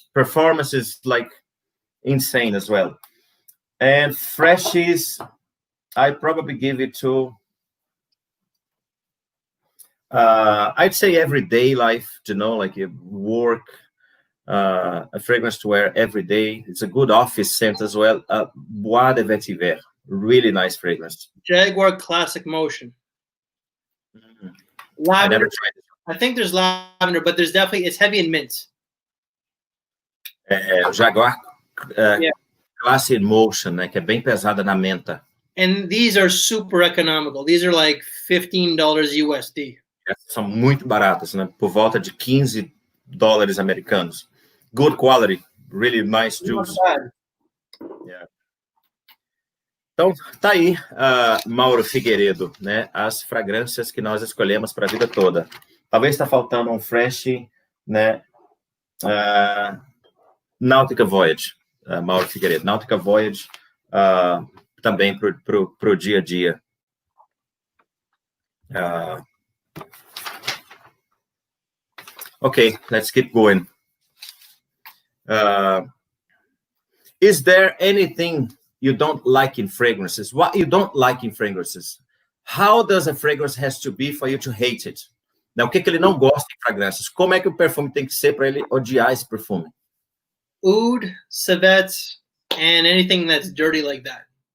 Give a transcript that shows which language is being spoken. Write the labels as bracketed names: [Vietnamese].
[English] Performance is like insane as well. And freshies, I probably give it to, I'd say everyday life, you know, like you work, a fragrance to wear every day. It's a good office scent as well. Bois de Vetiver, really nice fragrance. Jaguar Classic Motion. Mm-hmm. I never tried it. I think there's lavender, but there's definitely, it's heavy in mint. [Portuguese] Jaguar Classic Motion, né, que é bem pesada na menta. [English] And these are super economical. These are like $15 USD. [Portuguese] São muito baratas, né? Por volta de $15 americanos. [English] Good quality, really nice juice. Yeah. [Portuguese] Então, tá aí, Mauro Figueiredo, né? As fragrâncias que nós escolhemos para a vida toda. Talvez está faltando um fresh, né? Nautica Voyage, Mauro Figueiredo. Nautica Voyage também para o dia a dia. [English] Okay, let's keep going. Is there anything you don't like in fragrances? What you don't like in fragrances? How does a fragrance has to be for you to hate it? [Portuguese] Não, o que ele não gosta em fragrâncias? Como é que o perfume tem que ser para ele odiar esse perfume? [English] Oud, civet, and anything that's dirty like that.